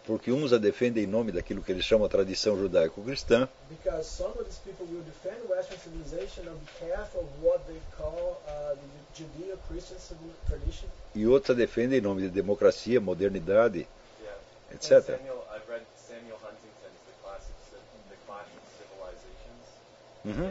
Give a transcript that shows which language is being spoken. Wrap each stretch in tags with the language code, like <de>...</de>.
<pt>Porque uns a defendem em nome daquilo que eles chamam de tradição judaico-cristã.</pt> <en>Because some of these people will defend Western civilization on behalf of what they call the Judeo-Christian tradition.</en> <pt>E outros a defendem em nome de democracia, modernidade,</pt> <en>yeah,</en> <pt>etc.</pt> <en>Samuel, I've read Samuel Huntington's The Clash of Civilizations.</en>